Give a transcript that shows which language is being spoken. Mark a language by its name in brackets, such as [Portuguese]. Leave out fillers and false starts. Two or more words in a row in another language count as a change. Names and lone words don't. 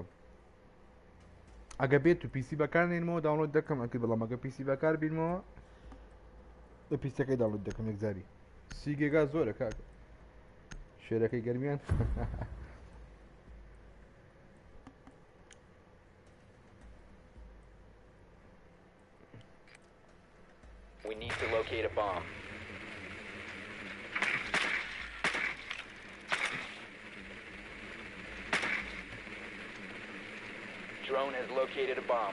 [Central Kurdish] ئەگە بێت و پیسی بەکارنێنمەوە داوڵۆد دەکەم ئەکە بەڵام ئەگە پیسی بەکار بینمەوە لە پیسەکەی داوڵۆد دەکەم یەکجاری 30 گیگا زۆرە کاکە شێرەکەی گەرمیان [English] We need to locate a bomb. Drone has located a bomb.